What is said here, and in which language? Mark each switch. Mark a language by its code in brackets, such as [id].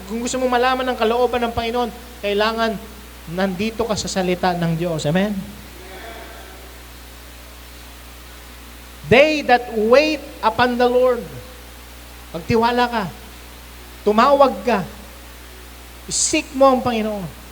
[tl] Kung gusto mong malaman ng kalooban ng Panginoon, kailangan nandito ka sa salita ng Diyos. Amen? [en] They that wait upon the Lord. [tl] Pagtiwala ka, tumawag ka, seek mo ang Panginoon.